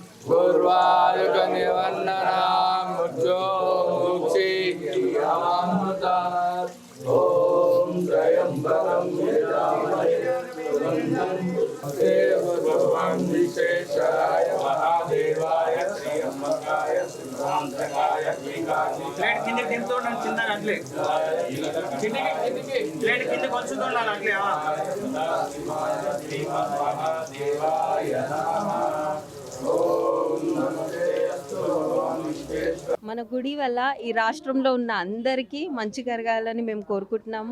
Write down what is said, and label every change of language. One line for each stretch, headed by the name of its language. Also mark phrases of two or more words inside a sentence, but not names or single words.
Sanskrit: उर्वारुकमिवन्दनं मृत्योर्मोक्षीयमामृता ॐ त्र्यम्बकं यजामहे भगवान् विशेषाय महादेवाय त्र्यम्बकाय सिद्धान्तकाय
Telugu: ప్లేట్ కిందకి దింపుతూ చిన్నగా అట్లే కిందకి ప్లేట్ కిందకి వచ్చుతూ అట్లే
Sanskrit: మహాదేవాయ
Telugu: మన గుడి వల్ల ఈ రాష్ట్రంలో ఉన్న అందరికీ మంచి కలగాలని మేము కోరుకుంటున్నాము.